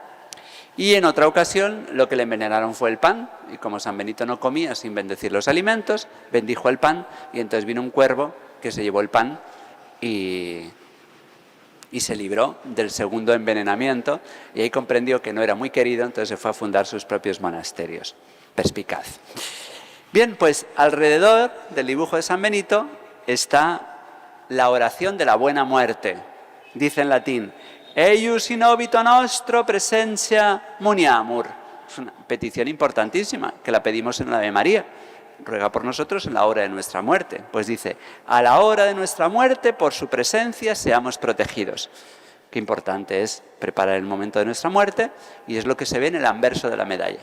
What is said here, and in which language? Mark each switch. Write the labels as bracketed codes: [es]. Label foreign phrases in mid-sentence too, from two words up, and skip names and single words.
[es] Y en otra ocasión lo que le envenenaron fue el pan, y como San Benito no comía sin bendecir los alimentos, bendijo el pan y entonces vino un cuervo que se llevó el pan y se libró del segundo envenenamiento y ahí comprendió que no era muy querido, entonces se fue a fundar sus propios monasterios. Perspicaz. Bien, pues alrededor del dibujo de San Benito está la oración de la buena muerte. Dice en latín: [la] Eius in obito nostro presentia muniamur. [es] Es una petición importantísima que la pedimos en la Ave María. Ruega por nosotros en la hora de nuestra muerte. Pues dice, a la hora de nuestra muerte, por su presencia, seamos protegidos. Qué importante es preparar el momento de nuestra muerte y es lo que se ve en el anverso de la medalla.